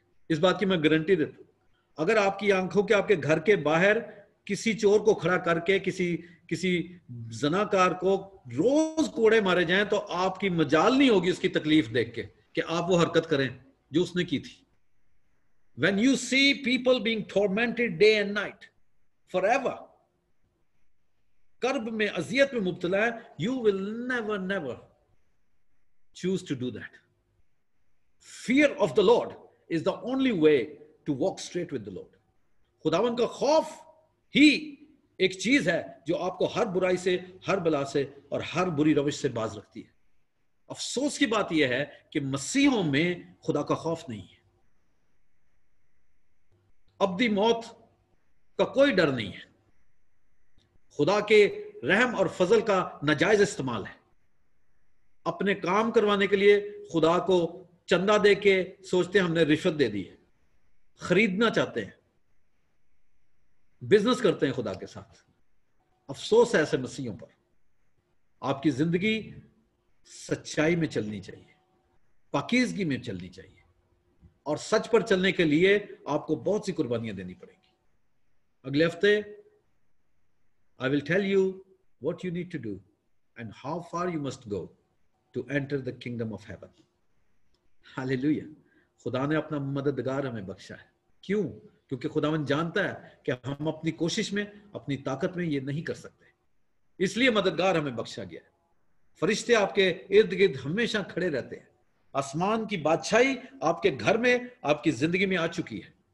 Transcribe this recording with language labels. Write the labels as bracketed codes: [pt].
[ur] اس بات کی میں گارنٹی دیتا ہوں. اگر آپ کی آنکھوں کے آپ کے گھر کے باہر کسی چور کو کھڑا کر کے کسی زناکار کو روز کوڑے مارے جائیں تو آپ کی مجال نہیں ہوگی اس کی تکلیف دیکھ کے کہ آپ وہ حرکت کریں جو اس نے کی تھی. [en] When you see people being tormented day and night forever, [ur] کرب میں اذیت میں مبتلا ہے, [en] you will never choose to do that. Fear of the Lord is the only way to walk straight with the Lord. [ur] خداوند کا خوف ہی ایک چیز ہے جو آپ کو ہر برائی سے, ہر بلا سے اور ہر بری روش سے باز رکھتی ہے. افسوس کی بات یہ ہے کہ مسیحوں میں خدا کا خوف نہیں ہے. ابدی موت کا کوئی ڈر نہیں ہے. خدا کے رحم اور فضل کا ناجائز استعمال ہے. اپنے کام کروانے کے لیے خدا کو چندہ دے کے سوچتے ہیں ہم نے رشوت دے دی ہے. خریدنا چاہتے ہیں, بزنس کرتے ہیں خدا کے ساتھ. افسوس ہے ایسے مسیحوں پر. آپ کی زندگی سچائی میں چلنی چاہیے, پاکیزگی میں چلنی چاہیے, اور سچ پر چلنے کے لیے آپ کو بہت سی قربانیاں دینی پڑیں گی. اگلے ہفتے [en] I will tell you what you need to do and how far you must go to enter the kingdom of heaven. Hallelujah. [ur] خدا نے اپنا مددگار ہمیں بخشا ہے. کیوں؟ کیونکہ خداوند جانتا ہے کہ ہم اپنی کوشش میں, اپنی طاقت میں یہ نہیں کر سکتے. اس لیے مددگار ہمیں بخشا گیا ہے. فرشتے آپ کے ارد گرد ہمیشہ کھڑے رہتے ہیں. آسمان کی بادشاہی آپ کے گھر میں, آپ کی زندگی میں آ چکی ہے.